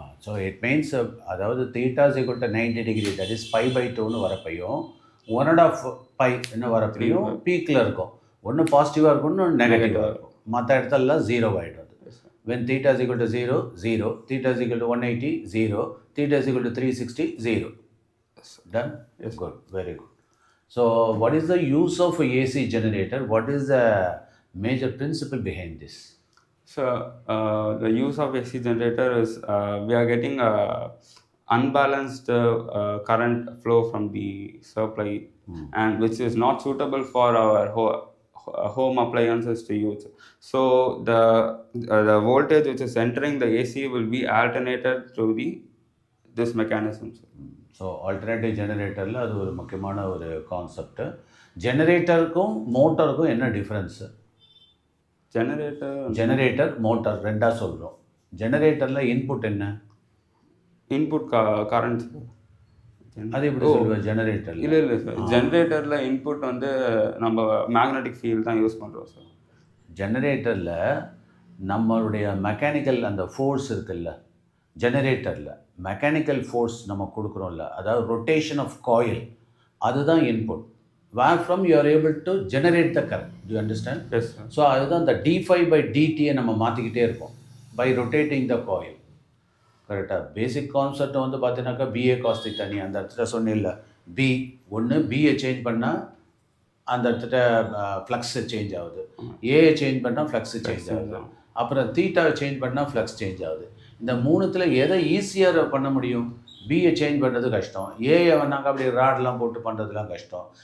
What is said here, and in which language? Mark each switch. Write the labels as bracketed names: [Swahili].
[English] so it means [Tamil] அதாவது [English] theta is equal to 90 degree, that is [Tamil] π/2ன்னு வரப்பையும் 1.5 πன்னு வரப்பையும் பீக்கில் இருக்கும். ஒன்று பாசிட்டிவாக இருக்கும், ஒன்று நெகட்டிவாக இருக்கும். மற்ற இடத்துலலாம் 0 ஆகிடும். [English] When theta is equal to 0, 0, theta is equal to 180, 0, theta is equal to 360, 0. Done? Yes. Good, very good. So what is the use of a AC generator? What is the major principle behind this? So the use of AC generator is we are getting unbalanced current flow from the supply, and which is not suitable for our home appliances to use. So the voltage which is entering the AC will be alternated through this mechanism. [Tamil] So alternative ஜெனரேட்டரில் அது ஒரு முக்கியமான ஒரு concept. ஜெனரேட்டருக்கும் மோட்டருக்கும் என்ன difference? Generator motor ரெண்டாக சொல்கிறோம். ஜெனரேட்டரில் input என்ன? Input current. அது எப்படி சொல்லுவேன் ஜெனரேட்டர்? இல்லை சார், ஜெனரேட்டரில் இன்புட் வந்து நம்ம மேக்னெட்டிக் ஃபீல்ட் தான் யூஸ் பண்ணுறோம் சார். ஜெனரேட்டரில் நம்மளுடைய மெக்கானிக்கல் அந்த ஃபோர்ஸ் இருக்குல்ல, ஜெனரேட்டரில் மெக்கானிக்கல் ஃபோர்ஸ் நம்ம கொடுக்குறோம்ல, அதாவது [English] rotation of coil, [Tamil] அதுதான் input. [English] where from you are able to generate the current. Do you understand? Yes, sir. So [Tamil] அதுதான் [English] the d∅/dt [Tamil] நம்ம மாற்றிக்கிட்டே இருப்போம் [English] by rotating the coil. [Tamil] கரெக்டாக பேசிக் கான்செப்ட் வந்து பார்த்தீங்கன்னாக்கா பிஏ காஸ்தி தனி அந்த இடத்துல சொன்னில்ல, பி ஒன்று பிஏ சேஞ்ச் பண்ணால் அந்த இடத்துல ஃப்ளக்ஸு சேஞ்ச் ஆகுது, ஏஐ சேஞ்ச் பண்ணால் ஃப்ளக்ஸு சேஞ்ச் ஆகுது, அப்புறம் தீட்டாவை சேஞ்ச் பண்ணால் ஃப்ளக்ஸ் சேஞ்ச் ஆகுது. இந்த மூணுத்தில் எதை ஈஸியாக பண்ண முடியும்? பிஏ சேஞ்ச் பண்ணுறது கஷ்டம், ஏஐ வேணாங்க அப்படி ராட்லாம் போட்டு பண்ணுறதுலாம் கஷ்டம்.